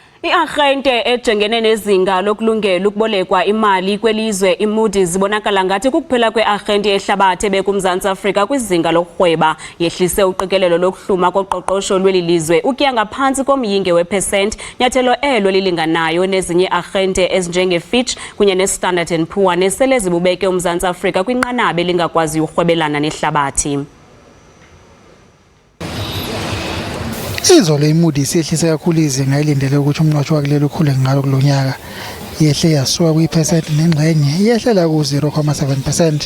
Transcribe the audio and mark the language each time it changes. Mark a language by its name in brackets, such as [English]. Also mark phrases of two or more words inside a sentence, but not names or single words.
[Xhosa] I-arhente ejengene nezinga lokulungela ukubolekwa imali kwelizwe iMoody's ibonakala ngathi kukuphela kwe-arhente yehlabathi ebekuMzantsi Afrika kwizinga lokurhweba yehlise uqikelelo lokuhluma koqoqosho lweli lizwe ukuya ngaphantsi komyinge we-percent, nyathelo elo lilinganayo nezinye i-arhente ezinjenge-Fitch kunye ne-Standard & Poor nesele zibubeke uMzantsi Afrika kwinqanaba elingakwazi urhwebelana nehlabathi. [Zulu] Izolo iMoody's yehlise kakhulu izinga elindele ukuthi umnotho wakuleli ukhule ngalo kulonyaka. Yehle yasuka kwi-percent nengxenye yehlela ku 0.7%.